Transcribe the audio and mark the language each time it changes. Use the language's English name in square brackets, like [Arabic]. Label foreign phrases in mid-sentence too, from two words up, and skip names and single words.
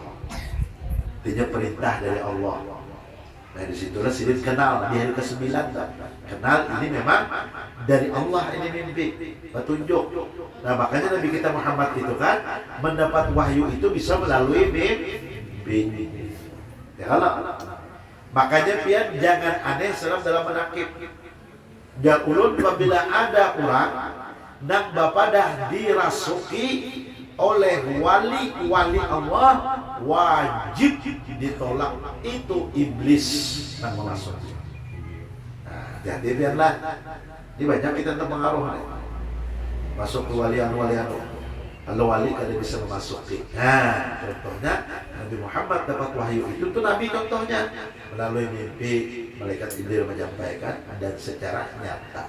[Indonesian] Artinya perintah dari Allah. Nah disitulah Sidin kenal di hari ke-9 kenal ini memang dari Allah ini mimpi petunjuk. Nah makanya Nabi kita Muhammad itu kan mendapat wahyu itu bisa melalui mimpi. Ya Allah. [Banjar] Makanya pian jangan aneh dalam menakib. [Indonesian] Jangan ulun apabila ada orang [Banjar] nang bapadah [Indonesian] dirasuki oleh wali Allah wajib ditolak, itu iblis yang masuk. Nah, jadi biarlah ini banyak kita terpengaruh masuk ke walian. Kalau wali kada bisa memasuki. Nah, contohnya Nabi Muhammad dapat wahyu itu tuh Nabi contohnya melalui mimpi malaikat Jibril menyampaikan dan secara nyata.